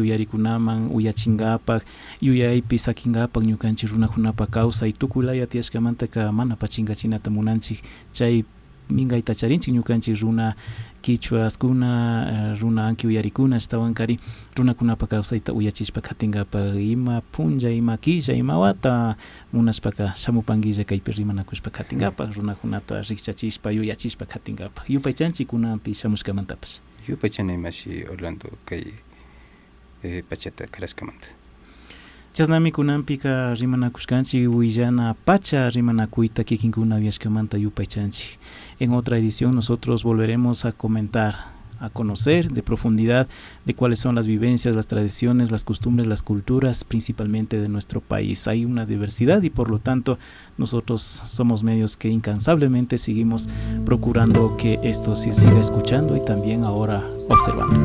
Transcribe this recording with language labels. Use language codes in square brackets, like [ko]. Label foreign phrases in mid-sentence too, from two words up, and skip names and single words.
[qu] uyarikunaman uyachingapak yuyaypi sakingapak ñukanchik runakunapa kawsay tukuylaya tiyashkamantaka mana pachingachinata munanchik chay mingayta charinchik ñukanchik runa quichuaskuna runa anki uyarikuna ashtawankari runakunapa kawsayta uyachishpa katingapak ima punlla ima killa ima wata munashpaka shamupanguilla kaypi rimanakushpa katingapak runakunata rikchachishpa yuyachishpa katingapak yupaychanchik kunapi shamushkamantapash yupaychanaymashi Orlando kay pachata karashkamanta. Chasnami kunampika rimanakushkanchik willana pacha rimanakuyta kikinkuna uyashkamanta yupaychanchik. [es] En otra edición nosotros volveremos a comentar, a conocer de profundidad de cuáles son las vivencias, las tradiciones, las costumbres, las culturas, principalmente de nuestro país. Hay una diversidad y por lo tanto nosotros somos medios que incansablemente seguimos procurando que esto se siga escuchando y también ahora observando.